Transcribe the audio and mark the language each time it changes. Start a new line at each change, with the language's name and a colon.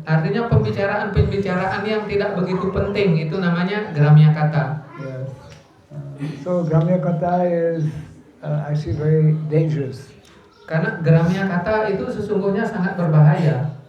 Indonesian: Artinya pembicaraan yang tidak begitu penting, itu namanya Gramya Kata.
English: Yes. So Gramya Kata is actually very dangerous.
Indonesian: Karena Gramya Kata itu sesungguhnya sangat berbahaya.